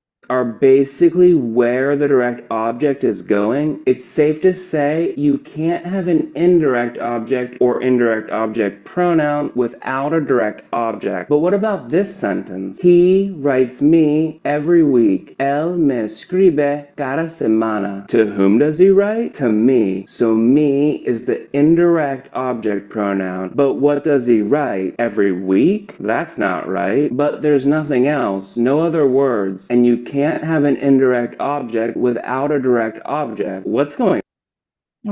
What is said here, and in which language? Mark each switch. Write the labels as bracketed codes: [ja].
[en] are basically where the direct object is going, it's safe to say you can't have an indirect object or indirect object pronoun without a direct object. But what about this sentence? He writes me every week. [es] Él me escribe cada semana. [en] To whom does he write? To me. So me is the indirect object pronoun. But what does he write? Every week? That's not right. But there's nothing else, no other words, and you can't have an indirect object without a direct object. What's going on?